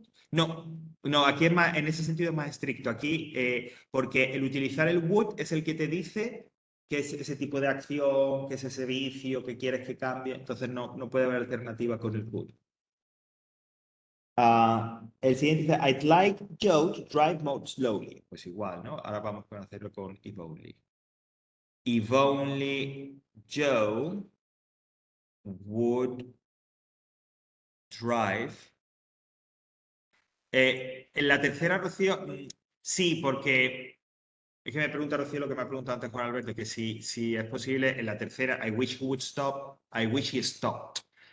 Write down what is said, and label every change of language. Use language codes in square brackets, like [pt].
[es] No, aquí es más, en ese sentido es más estricto. Aquí, porque el utilizar el would es el que te dice que es ese tipo de acción, que es ese vicio, que quieres que cambie. Entonces no puede haber alternativa con el would. El siguiente dice, [en] I'd like Joe to drive more slowly. [es] Pues igual, ¿no? Ahora vamos a hacerlo con if only. [en] If only Joe would drive. [es] En la tercera, Rocío, sí, porque es que me pregunta Rocío lo que me ha preguntado antes Juan Alberto, que si es posible en la tercera, [en] I wish he would stop, I wish he stopped.